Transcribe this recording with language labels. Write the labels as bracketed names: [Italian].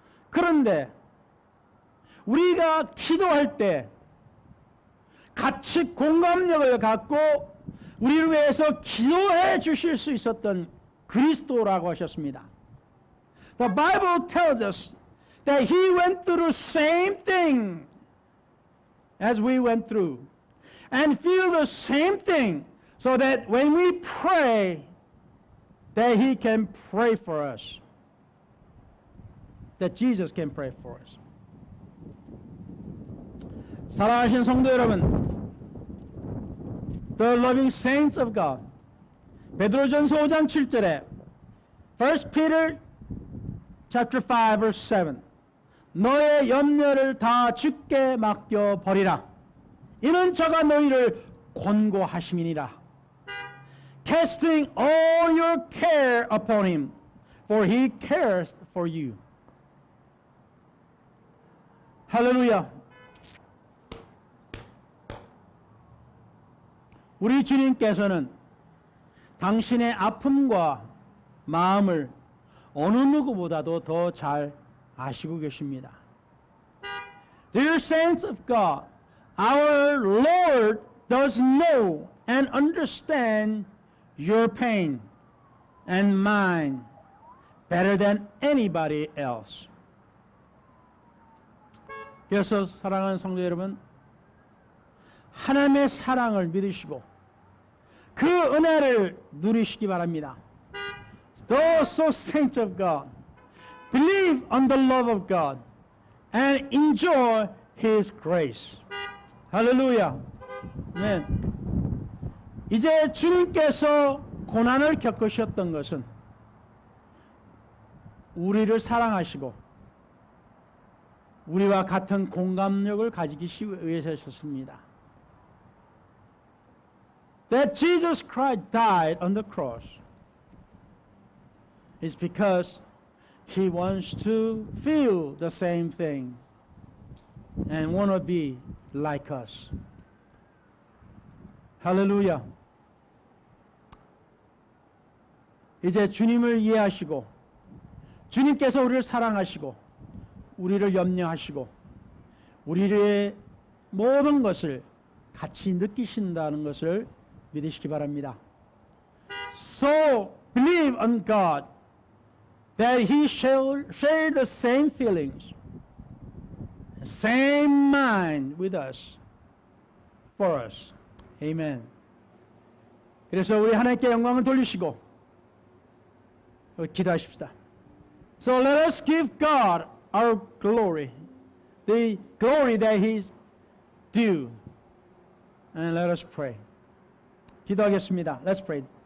[Korean] 그런데 우리가 기도할 때 같이 공감력을 갖고 우리를 위해서 기도해 주실 수 있었던 그리스도라고 하셨습니다. [English] The Bible tells us that He went through the same thing as we went through and feel the same thing so that when we pray that He can pray for us. That Jesus can pray for us. [Korean] 사랑하신 성도 여러분, [English] The loving saints of God, [Korean] 베드로전서 5장 7절에 [English] 1 Peter chapter 5 verse 7 [Korean] 너의 염려를 다 주께 맡겨 버리라. 이는 저가 너희를 권고하심이니라. [English] Casting all your care upon Him, for He cares for you. [Korean] 할렐루야. 우리 주님께서는 당신의 아픔과 마음을 어느 누구보다도 더 잘 아시고 계십니다. [English] Dear saints of God, our Lord does know and understand your pain and mine better than anybody else. [Korean] 그래서 사랑하는 성도 여러분, 하나님의 사랑을 믿으시고 그 은혜를 누리시기 바랍니다. [English] Those saints of God, believe on the love of God and enjoy His grace. [Korean] 할렐루야. 네. 이제 주님께서 고난을 겪으셨던 것은 우리를 사랑하시고 우리와 같은 공감력을 가지기 위해서였습니다. [English] That Jesus Christ died on the cross is because He wants to feel the same thing and want to be like us. [Korean] 할렐루야. 이제 주님을 이해하시고 주님께서 우리를 사랑하시고 우리를 염려하시고 우리의 모든 것을 같이 느끼신다는 것을 믿으시기 바랍니다. [English] So believe on God that He shall share the same feelings, same mind with us, for us. Amen. [Korean] 그래서 우리 하나님께 영광을 돌리시고 기도하십시다. [English] So let us give God our glory, the glory that He's due, and let us pray. [Korean] 기도하겠습니다. [English] Let's pray.